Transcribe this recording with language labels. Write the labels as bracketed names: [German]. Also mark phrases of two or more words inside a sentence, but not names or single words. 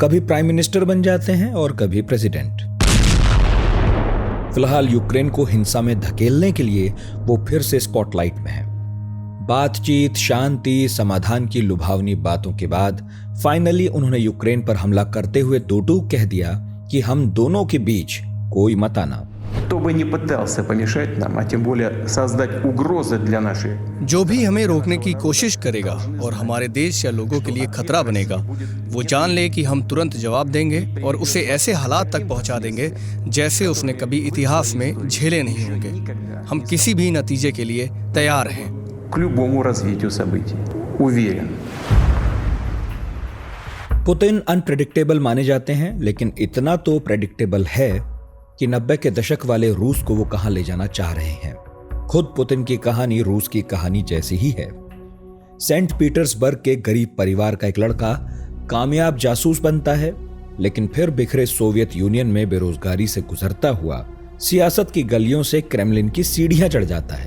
[Hindi] कभी [English] prime minister [Hindi] बन जाते हैं और कभी प्रेसिडेंट। फिलहाल यूक्रेन को हिंसा में धकेलने के लिए वो फिर से स्पॉटलाइट में है। बातचीत, शांति, समाधान की लुभावनी बातों के बाद फाइनली उन्होंने यूक्रेन पर हमला करते हुए दो टूक कह दिया कि हम दोनों के बीच कोई मत आना। [Russian] Кто бы ни पытался помешать нам, а тем более создать угрозы для нашей, [Hindi] जो भी हमें रोकने की कोशिश करेगा और हमारे देश या लोगों के लिए खतरा बनेगा, वो जान ले कि हम तुरंत जवाब देंगे और उसे ऐसे हालात तक पहुंचा देंगे जैसे उसने कभी इतिहास में झेले नहीं होंगे। हम किसी भी नतीजे के लिए तैयार हैं। [Russian] к любому развитию событий. Уверен. [Hindi] पुतिन अनप्रेडिक्टेबल माने जाते हैं, लेकिन इतना तो प्रेडिक्टेबल है कि 90 के दशक वाले रूस को वो कहां ले जाना चाह रहे हैं। खुद पुतिन की कहानी रूस की कहानी जैसी ही है। सेंट पीटर्सबर्ग के गरीब परिवार का एक लड़का कामयाब जासूस बनता है, लेकिन फिर बिखरे सोवियत यूनियन में बेरोजगारी से गुजरता हुआ सियासत की गलियों से क्रेमलिन की सीढ़ियां चढ़ जाता है।